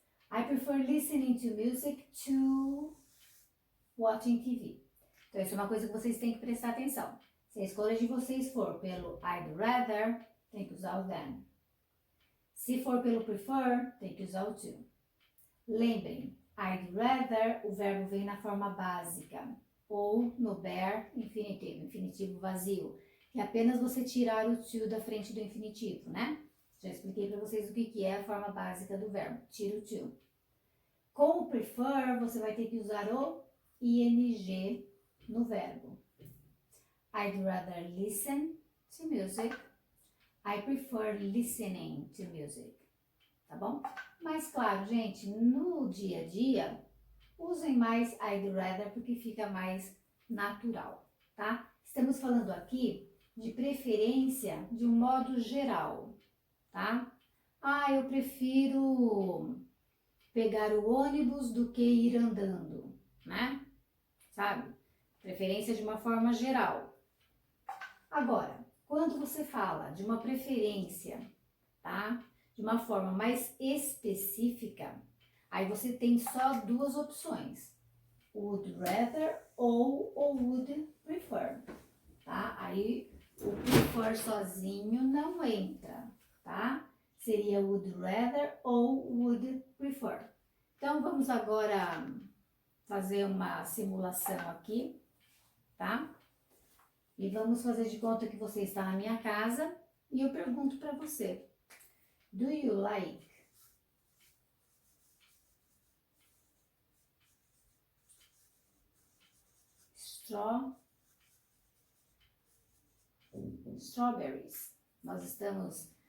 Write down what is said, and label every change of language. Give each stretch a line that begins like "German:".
English: I prefer listening to music to watching TV.
Portuguese: Então, isso é uma coisa que vocês têm que prestar atenção. Se a escolha de vocês for pelo I'd rather, tem que usar o than. Se for pelo prefer, tem que usar o to. Lembrem, I'd rather, o verbo vem na forma básica, ou no bare infinitivo, infinitivo vazio, que é apenas você tirar o to da frente do infinitivo, né? Já expliquei para vocês o que é a forma básica do verbo, tira o to. Com o prefer, você vai ter que usar o ing no verbo.
English: I'd rather listen to music. I prefer listening to music.
Portuguese: Tá bom? Mas claro, gente, no dia a dia, usem mais I'd rather porque fica mais natural, tá? Estamos falando aqui de preferência de um modo geral, tá? Eu prefiro pegar o ônibus do que ir andando, né? Sabe? Preferência de uma forma geral. Agora, quando você fala de uma preferência, tá? De uma forma mais específica, aí você tem só duas opções, would rather ou would prefer, tá? Aí o prefer sozinho não entra, tá? Seria would rather ou would prefer. Então vamos agora fazer uma simulação aqui, tá? E vamos fazer de conta que você está na minha casa e eu pergunto para você,
English: do you like strawberries?
Portuguese: Nós estamos